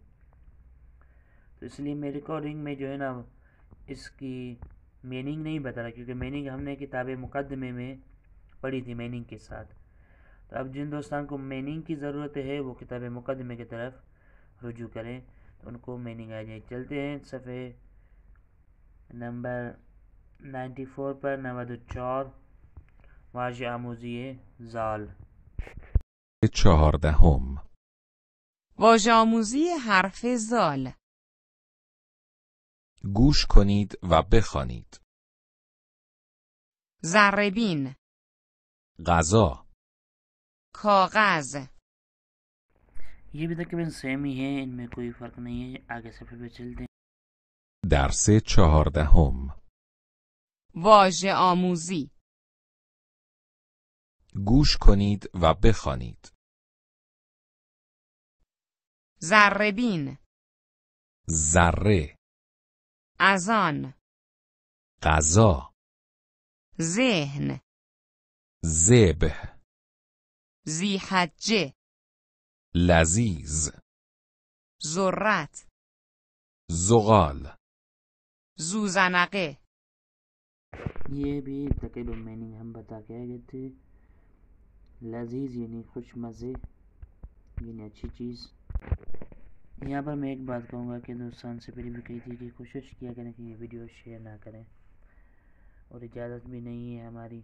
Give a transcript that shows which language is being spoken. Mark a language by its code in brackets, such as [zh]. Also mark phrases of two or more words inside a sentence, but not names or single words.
[ur] تو اس لیے میں ریکارڈنگ میں جو ہے نا اس کی میننگ نہیں بتا رہا، کیونکہ میننگ ہم نے کتاب مقدمے میں پڑھی تھی میننگ کے ساتھ. تو اب جن دوستان کو میننگ کی ضرورت ہے وہ کتاب مقدمے کی طرف رجوع کریں تو ان کو میننگ آ جائے. چلتے ہیں صفحے نمبر 94 پر. [fa] 94 واژه آموزی زال. 14. واژه آموزی حرف زال. گوش کنید و بخوانید. ذره‌بین. غذا. کاغذ. [ur] یہ بھی تقریباً سیم ہی ہے، ان میں کوئی فرق نہیں ہے. آگے صفحے پہ چلتے ہیں. [fa] درس 14. واژه آموزی. گوش کنید و بخوانید. ذره‌بین. ذره. اذان. غذا. ذهن. ذبح. ذی‌حجه. لذیذ. ذرت. زغال. زوزنقه. [ur] یہ بھی تقریباً میننگ ہم بتا کے آئے گئے تھے. لذیذ یعنی خوش مزے، یعنی اچھی چیز. یہاں پر میں ایک بات کہوں گا کہ دوستان سے پہلے بھی کہی تھی کہ کوشش کیا کریں کہ یہ ویڈیو شیئر نہ کریں، اور اجازت بھی نہیں ہے ہماری.